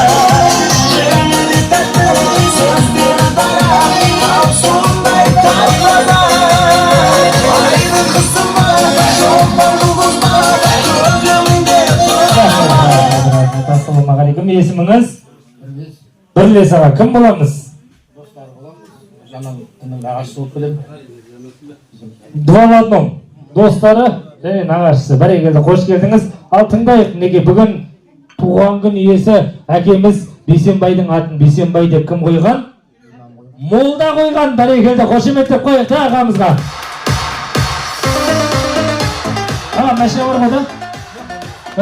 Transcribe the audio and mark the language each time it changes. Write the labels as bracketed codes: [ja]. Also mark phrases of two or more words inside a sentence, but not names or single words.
[kk] Ассалаумағалейкум, есіміңіз? Бірлес аға, кім боламыз? [ru] Два в одном. [kk] Достары және нағашысы. Бәрекелді, қош келдіңіз. Ал тыңдайық, неге бүгін туған күн иесі әкеміз Бейсенбайдың атын Бейсенбай деп кім қойған? Молда қойған. Бәрекелді, қошеметтеп қойық та ағамызға. Аға, мәшіне бар ма да?